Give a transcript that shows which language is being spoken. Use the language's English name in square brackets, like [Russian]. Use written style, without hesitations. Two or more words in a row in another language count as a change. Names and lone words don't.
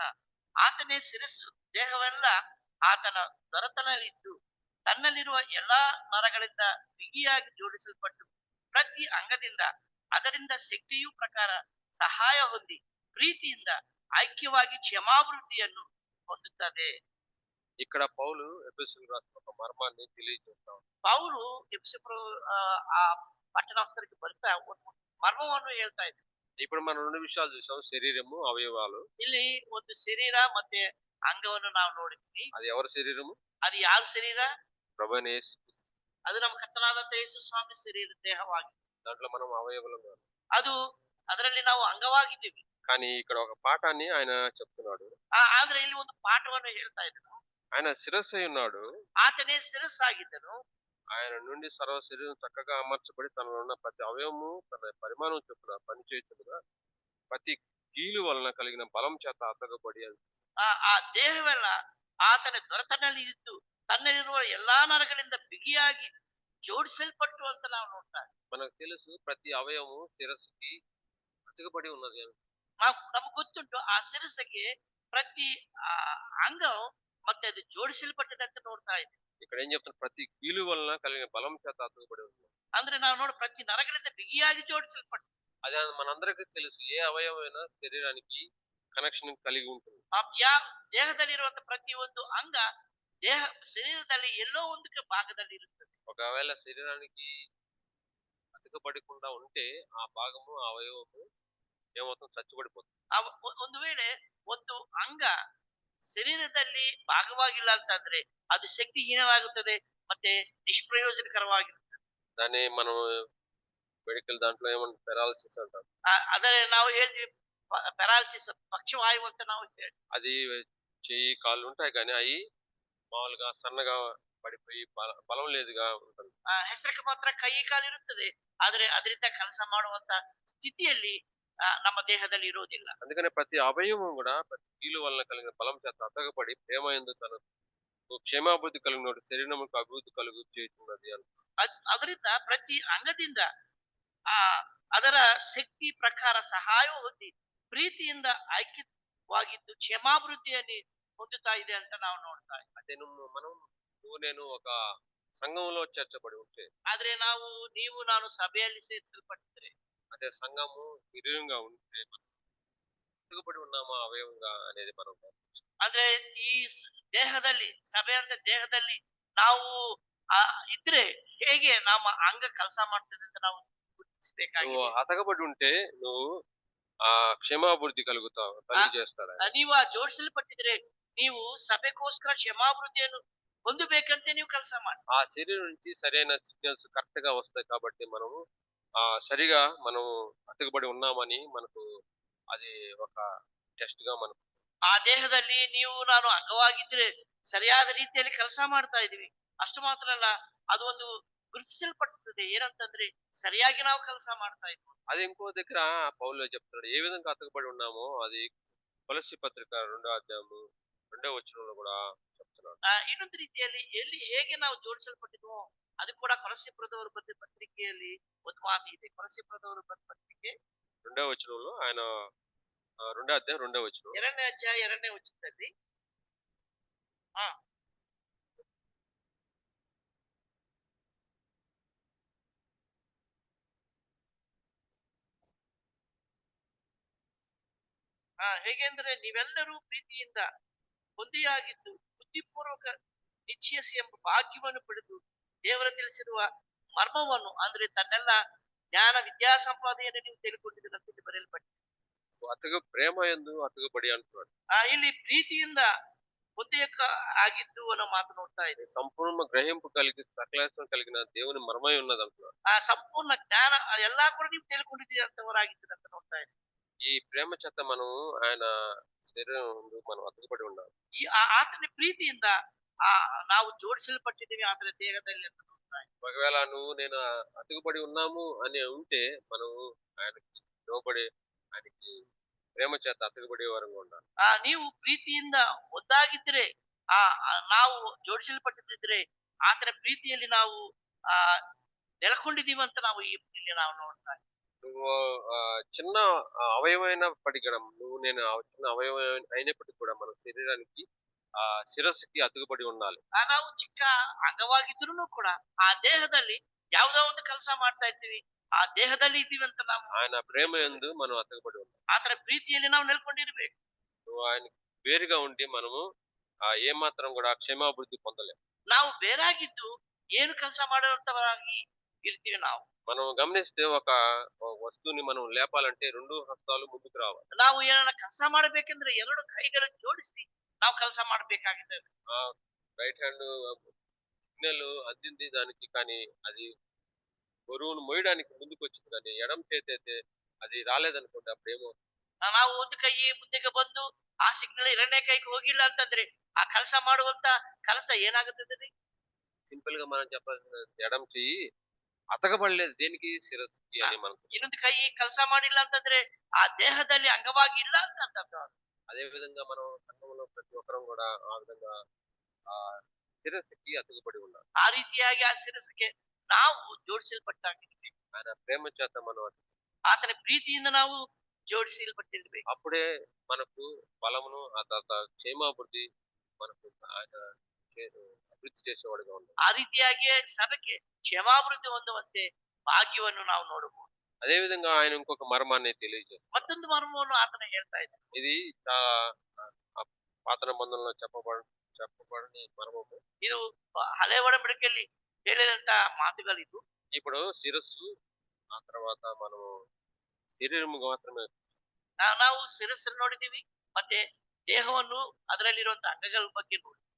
[Kannada] ಆತನೇ ಶಿರಸ್ಸು, ದೇಹವೆಲ್ಲ ಆತನ ದೊರೆತನಲ್ಲಿದ್ದು ತನ್ನಲ್ಲಿರುವ ಎಲ್ಲಾ ನರಗಳಿಂದ ಬಿಗಿಯಾಗಿ ಜೋಡಿಸಲ್ಪಟ್ಟು ಪ್ರತಿ ಅಂಗದಿಂದ ಅದರಿಂದ ಶಕ್ತಿಯು ಪ್ರಕಾರ ಸಹಾಯ ಹೊಂದಿ ಪ್ರೀತಿಯಿಂದ ಐಕ್ಯವಾಗಿ ಕ್ಷಮಾಭಿವೃದ್ಧಿಯನ್ನು ಹೊಂದುತ್ತದೆ. [Telugu] ఇక్కడ పౌలు ఎఫెసీయులకు రాసిన ఒక మర్మాన్ని తెలియజేస్తాడు. [Kannada] ಪೌಲು ಎಫೆಸರು ಆ ಪಟ್ಟಣಸ್ಥರಿಗೆ ಬರ್ತಾ ಒಂದು ಮರ್ಮವನ್ನು ಹೇಳ್ತಾ ಇದ್ದಾರೆ. [Telugu] ఇప్పుడు మనం 2 విషయాలు చూసాం. శరీరము, అవయవాలు. [Kannada] ಇಲ್ಲಿ ಒಂದು ಶರೀರ ಮತ್ತೆ ಅಂಗವನ್ನು ನಾವು ನೋಡಿದ್ವಿ. [Telugu] అది ఎవరి శరీరము? [Kannada] ಅದು ಯಾರ ಶರೀರ? [Telugu] ప్రభువైన యేసు. [Kannada] ಅದು ನಮ್ಮ ಕರ್ತನಾದಂತ ಯೇಸು ಸ್ವಾಮಿ ಶರೀರ ದೇಹವಾಗಿ. [Telugu] దాంట్లో మనం అవయవులం. [Kannada] ಅದು ಅದರಲ್ಲಿ ನಾವು ಅಂಗವಾಗಿದ್ದೀವಿ. [Telugu] కానీ ఇక్కడ ఒక పాఠాన్ని ఆయన చెప్తున్నాడు. [Kannada] ಆದ್ರೆ ಇಲ್ಲಿ ಒಂದು ಪಾಠವನ್ನು ಹೇಳ್ತಾ ಇದ್ದನು. [Telugu] ఆయన శిరస్సై ఉన్నాడు. [Kannada] ಆತನೇ ಶಿರಸ್ಸಾಗಿದ್ದನು. [Telugu] ఆయన నుండి సర్వ శరీరం చక్కగా అమర్చబడి తనలో ఉన్న ప్రతి అవయవము తన పరిమాణం చొప్పున పనిచేయుచుండగా ప్రతి కీలు వలన కలిగిన బలం చేత అతకబడి అని. [Kannada] ಆ ದೇಹವೆಲ್ಲ ಆತನ ದೊರೆತನಲ್ಲಿ ಇದ್ದು ತನ್ನಲ್ಲಿರುವ ಎಲ್ಲಾ ನರಗಳಿಂದ ಬಿಗಿಯಾಗಿ ಜೋಡಿಸಲ್ಪಟ್ಟು ಅಂತ ನಾವು ನೋಡ್ತಾ ಇದ್ದೀವಿ. [Telugu] మనకు తెలుసు ప్రతి అవయవము శిరస్సుకి అతకబడి ఉన్నది అని. [Kannada] ನಮ್ಗೆ ಗೊತ್ತುಂಟು ಆ ಶಿರಸ್ಸಿಗೆ ಪ್ರತಿ ಆ ಅಂಗವು ಮತ್ತೆ ಅದು ಜೋಡಿಸಲ್ಪಟ್ಟಿದೆ ಅಂತ ನೋಡ್ತಾ ಇದ್ದೀವಿ. [Telugu] ఇక్కడ ఏం చెప్తున్నారు? ప్రతి కీలు వలన కలిగిన బలం చేత అతకబడి ఉంది. [Kannada] ಅಂದ್ರೆ ನಾವು ನೋಡಿ ಪ್ರತಿ ನರಗಳಿಂದ ಬಿಗಿಯಾಗಿ ಜೋಡಿಸಲ್ಪಟ್ಟು [Telugu] అదే మనందరికీ తెలుసు. ఏ అవయవమైనా శరీరానికి కనెక్షన్ కలిగి ఉంటుంది. [Kannada] ದೇಹದಲ್ಲಿರುವಂತ ಪ್ರತಿ ಒಂದು ಅಂಗ ದೇಹ ಶರೀರದಲ್ಲಿ ಎಲ್ಲೋ ಒಂದು ಭಾಗದಲ್ಲಿ ಇರುತ್ತದೆ. [Telugu] ఒకవేళ శరీరానికి అతకబడకుండా ఉంటే ఆ భాగము ఆ అవయవము ఏమవుతుంది? చచ్చుబడిపోతుంది. [Kannada] ಒಂದು ವೇಳೆ ಒಂದು ಅಂಗ ಶರೀರದಲ್ಲಿ ಭಾಗವಾಗಿಲ್ಲ ಅಂತಂದ್ರೆ ಅದು ಶಕ್ತಿಹೀನವಾಗುತ್ತದೆ ಮತ್ತೆ ನಿಷ್ಪ್ರಯೋಜನಕರವಾಗಿರುತ್ತದೆ. [Telugu] దాన్ని మనం మెడికల్ దాంట్లో ఏమంటారు? పెరాలసిస్ అంటారు. [Kannada] ಅದೇ ನಾವು ಹೇಳ್ತೀವಿ పెరాలసిస్, పక్షవాయువు ಅಂತ ನಾವು ಹೇಳ್ತೀವಿ. [Telugu] అది చెయ్యి కాళ్ళు ఉంటాయి కానీ అవి మామూలుగా సన్నగా పడిపోయి బలం లేదుగా ఉంటుంది. [Kannada] ಹೆಸರಿಗೆ ಮಾತ್ರ ಕೈ ಕಾಲು ಇರುತ್ತದೆ, ಆದ್ರೆ ಅದರಿಂದ ಕೆಲಸ ಮಾಡುವಂತ ಸ್ಥಿತಿಯಲ್ಲಿ ನಮ್ಮ ದೇಹದಲ್ಲಿ ಇರುವುದಿಲ್ಲ. [Telugu] అందుకనే ప్రతి అవయవం కూడా ప్రతి కీలు వలన కలిగిన బలం చేత అతకబడి ప్రేమ యందు తనకు క్షేమాభివృద్ధి కలిగిన శరీరముకు అభివృద్ధి కలుగు చేయుచున్నది అని. [Kannada] ಅದರಿಂದ ಪ್ರತಿ ಅಂಗದಿಂದ ಆ ಅದರ ಶಕ್ತಿ ಪ್ರಕಾರ ಸಹಾಯ ಹೊಂದಿ ಪ್ರೀತಿಯಿಂದ ಐಕ್ಯವಾಗಿದ್ದು ಕ್ಷಮಾಭಿವೃದ್ಧಿಯಲ್ಲಿ ಹೊಂದುತ್ತಾ ಇದೆ ಅಂತ ನಾವು ನೋಡ್ತಾ ಇದ್ದೀವಿ. [Telugu] అదే నువ్వు నేను ఒక సంఘంలో చేర్చబడి ఉంటే, [Kannada] ಆದ್ರೆ ನೀವು ನಾನು ಸಭೆಯಲ್ಲಿ ಸೇರಿಸಲ್ಪಟ್ಟಿದ್ರೆ, [Telugu] అదే సంఘము శరీరంగా ఉంటే అతకబడి ఉన్నామా అవయవంగా అనేది మనం [Kannada] ಅಂದ್ರೆ ಈ ದೇಹದಲ್ಲಿ ಸಭೆ ಅಂತ ದೇಹದಲ್ಲಿ ನಾವು ಇದ್ರೆ ಹೇಗೆ ನಮ್ಮ ಅಂಗ ಕೆಲಸ ಮಾಡ್ತದೆ ಅಂತ ನಾವು ಗುರುತಿಸಬೇಕಾಗಿದೆ. [Telugu] నువ్వు అతకబడి ఉంటే నువ్వు ఆ క్షేమాభివృద్ధి కలుగుతావు, చేస్తాడు. [Kannada] ನೀವು ಜೋಡಿಸಲ್ಪಟ್ಟಿದ್ರೆ ನೀವು ಸಭೆಗೋಸ್ಕರ ಕ್ಷಮಾಭಿವೃದ್ಧಿಯನ್ನು ಹೊಂದಬೇಕಂತೆ ನೀವು ಕೆಲಸ ಮಾಡಿ. [Telugu] ఆ శరీరం నుంచి సరైన [English] signals correct [Telugu] గా వస్తాయి కాబట్టి మనము సరిగా మనం అతకబడి ఉన్నామని మనకు అది ఒక ಟೆಸ್ಟ್ గా మనకు. [Kannada] ಆ ದೇಹದಲ್ಲಿ ನೀವು ನಾನು ಅಂಗವಾಗಿದ್ರೆ ಸರಿಯಾದ ರೀತಿಯಲ್ಲಿ ಕೆಲಸ ಮಾಡ್ತಾ ಇದೀವಿ. ಅಷ್ಟು ಮಾತ್ರ ಅಲ್ಲ, ಅದು ಒಂದು గుర్తించల్పడుతుంది. ಏನಂತಂದ್ರೆ సరిಯಾಗಿ ನಾವು ಕೆಲಸ ಮಾಡ್ತಾ ಇದ್ವಿ. [Telugu] అది ఇంకో దగ్గర పౌలు చెప్తున్నాడు ఏ విధంగా అతకబడి ఉన్నామో అది కొలస్సీ పత్రిక 2వ అధ్యాయము 2వ వచనంలో కూడా చెప్తున్నాడు. [Kannada] ಇನ್ನೊಂದು ರೀತಿಯಲ್ಲಿ ಎಲ್ಲಿ ಹೇಗೆ ನಾವು ಜೋಡಿಸಲ್ಪಟ್ಟಿದ್ವೋ ಅದು ಕೂಡ ಕೊಲಸ್ಸೀಯರವರ ಪತ್ರಿಕೆಯಲ್ಲಿ ಒಂದು ಮಾತು ಇದೆ. ಕೊಲಸ್ಸೀಯರವರ ಪತ್ರಿಕೆ [Telugu] 2వ వచనంలో ఆయన 2వ అధ్యాయం 2వ వచనం, [Kannada] 2ನೇ ಅಧ್ಯಾಯ 2ನೇ ವಚನದಲ್ಲಿ ಹೇಗೆಂದ್ರೆ ನೀವೆಲ್ಲರೂ ಪ್ರೀತಿಯಿಂದ ಹೊಂದಿಯಾಗಿದ್ದು ಬುದ್ಧಿಪೂರ್ವಕ ನಿಶ್ಚಯಿಸಿ ಎಂಬ ಭಾಗ್ಯವನ್ನು ಪಡೆದು ದೇವರ ತಿಳಿಸಿರುವ ಮರ್ಮವನ್ನು ಅಂದ್ರೆ ತನ್ನೆಲ್ಲ ಜ್ಞಾನ ವಿದ್ಯಾ ಸಂಪಾದನೆಯನ್ನು ನೀವು ತಿಳಿದುಕೊಂಡಿದ್ದೀರಂತ ಬರೆಯಲ್ಪಟ್ಟಿದೆ. [Telugu] ప్రేమ యందు అతకబడి అంటున్నాడు. [Kannada] ಇಲ್ಲಿ ಪ್ರೀತಿಯಿಂದ ಹೊಂದಿಯಕ ಆಗಿದ್ದು ಅನ್ನೋ ಮಾತು ನೋಡ್ತಾ ಇದೆ. [Telugu] సంపూర్ణ గ్రహింపు కలిగి సకలాసం కలిగిన దేవుని మర్మై ఉన్నది అంటున్నాడు. [Kannada] ಸಂಪೂರ್ಣ ಜ್ಞಾನ ಎಲ್ಲಾ ಕೂಡ ನೀವು ತಿಳ್ಕೊಂಡಿದ್ದೀರಿ ಅಂತವರಾಗಿದ್ದೀರಿ ಅಂತ ನೋಡ್ತಾ ಇದೆ. [Telugu] ఈ ప్రేమ చేత మనం ఆయన శరీరం మనం అతకబడి ఉన్నాం. [Kannada] ಈ ಆತನ ಪ್ರೀತಿಯಿಂದ ನಾವು ಜೋಡಿಸಲ್ಪಟ್ಟಿದ್ದೀವಿ ಆತನ ದೇಹದಲ್ಲಿ ಅಂತ ನೋಡ್ತಾ ಇದೆ. [Telugu] ఒకవేళ నువ్వు నేను అతకబడి ఉన్నాము అని ఉంటే మనం ఆయనకి లోబడి ఆయనకి ప్రేమ చేత అతకబడే వారంగా ఉండాలి. [Kannada] ನೀವು ಪ್ರೀತಿಯಿಂದ ಒದ್ದಾಗಿದ್ರೆ ನಾವು ಜೋಡಿಸಲ್ಪಟ್ಟಿದ್ರೆ ಆತನ ಪ್ರೀತಿಯಲ್ಲಿ ನಾವು ನೆಲೆಕೊಂಡಿದ್ದೀವಿ ಅಂತ ನಾವು ಇಲ್ಲಿ ನಾವು ನೋಡ್ತಾ ಇದ್ದೀವಿ. [Telugu] నువ్వు చిన్న అవయవమైనప్పటికి కూడా నువ్వు నేను ఆ చిన్న అవయవం అయినప్పటికీ కూడా మన శరీరానికి శిరస్సుకి అతుకుబడి ఉండాలి. [Kannada] ನಾವು ಚಿಕ್ಕ ಅಂಗವಾಗಿದ್ರು ಕೂಡ ಆ ದೇಹದಲ್ಲಿ ಯಾವುದೋ ಒಂದು ಕೆಲಸ ಮಾಡ್ತಾ ಇರ್ತೀವಿ. ಆ ದೇಹದಲ್ಲಿ ಇದ್ದೀವಿ ಅಂತ ನಾವು [Telugu] ఆయన ప్రేమ యందు మనం అతుకుబడి ఉండాలి. [Kannada] ಆತರ ಪ್ರೀತಿಯಲ್ಲಿ ನಾವು ನೆಲ್ಕೊಂಡಿರ್ಬೇಕು. [Telugu] నువ్వు ఆయనకి వేరుగా ఉండి మనము ఏమాత్రం కూడా క్షేమాభివృద్ధి పొందలేం. [Kannada] ನಾವು ಬೇರಾಗಿದ್ದು ಏನು ಕೆಲಸ ಮಾಡುವಂತವರಾಗಿ ಇರ್ತೀವಿ ನಾವು. [Telugu] మనం గమనిస్తే ఒక వస్తువుని మనం లేపాలంటే 2 హస్తాలు ముందుకు రావాలి. [Kannada] ನಾವು ಏನನ್ನ ಕೆಲಸ ಮಾಡಬೇಕೆಂದ್ರೆ ಎರಡು ಕೈಗಳನ್ನು ಜೋಡಿಸಿ ನಾವು ಕೆಲಸ ಮಾಡಬೇಕಾಗಿದೆ. [Telugu] ఆ [English] right hand signal [Telugu] అందింది దానికి, కానీ అది బరువును మోయడానికి ముందుకొచ్చింది, కానీ ఎడమ చేతైతే అది రాలేదనుకోండి అప్పుడేమో [Kannada] ನಾವು ಒಂದು ಕೈ ಮುಂದೆಗೆ ಬಂದು ಆ ಸಿಗ್ನಲ್ ಎರಡನೇ ಕೈಗೆ ಹೋಗಿಲ್ಲ ಅಂತಂದ್ರೆ ಆ ಕೆಲಸ ಮಾಡುವಂತ ಕೆಲಸ ಏನಾಗುತ್ತದೆ? [Telugu] సింపుల్ గా మనం చెప్పాల్సిన ఎడమ చెయ్యి అతకబడలేదు దేనికి, శిరస్సుకి అని మనం. [Kannada] ಇನ್ನೊಂದು ಕೈ ಕೆಲಸ ಮಾಡಿಲ್ಲ ಅಂತಂದ್ರೆ ಆ ದೇಹದಲ್ಲಿ ಅಂಗವಾಗಿ ಇಲ್ಲ ಅಂತ ಅರ್ಥ. [Telugu] అదే విధంగా మనం సంఘంలో ప్రతి ఒక్కరం కూడా ఆ విధంగా ఆ శిరస్సుకి అతుకుబడి ఉండాలి. [Kannada] ಆ ರೀತಿಯಾಗಿ ಆ ಶಿರಸ್ಸಿಗೆ ನಾವು ಜೋಡಿಸಲ್ಪಟ್ಟಾಗಿರ್ಬೇಕು. [Telugu] ఆయన ప్రేమ చేత మనం [Kannada] ಆತನ ಪ್ರೀತಿಯಿಂದ ನಾವು ಜೋಡಿಸಲ್ಪಟ್ಟಿರ್ಬೇಕು. [Telugu] అప్పుడే మనకు బలమును ఆ తర్వాత క్షేమాభివృద్ధి మనకు ఆయన అభివృద్ధి చేసేవాడుగా ఉండాలి. [Kannada] ಆ ರೀತಿಯಾಗಿ ಸಭೆಗೆ ಕ್ಷೇಮಾಭಿವೃದ್ಧಿ ಹೊಂದುವಂತೆ ಭಾಗ್ಯವನ್ನು ನಾವು ನೋಡಬಹುದು. [Telugu] అదే విధంగా ఆయన ఇంకొక మర్మాన్ని తెలియజేస్తారు. [Kannada] ಮತ್ತೊಂದು ಮರ್ಮವನ್ನು ಆತನ ಹೇಳ್ತಾ ಇದ್ದಾನೆ. [Telugu] ఇది పాత నిబంధనలో చెప్పబడని మర్మము. [Kannada] ಇದು ಹಳೆ ಒಡಂಬಡಿಕೆಯಲ್ಲಿ ಹೇಳಿದಂತ ಮಾತುಗಳಿದು. [Telugu] ఇప్పుడు శిరస్సు, ఆ తర్వాత మనము శరీరము మాత్రమే. [Kannada] ನಾವು ಶಿರಸ್ಸನ್ನು ನೋಡಿದೀವಿ, ಮತ್ತೆ ದೇಹವನ್ನು ಅದರಲ್ಲಿರುವಂತಹ ಅಂಗಗಳ ಬಗ್ಗೆ ನೋಡಿದ್ವಿ.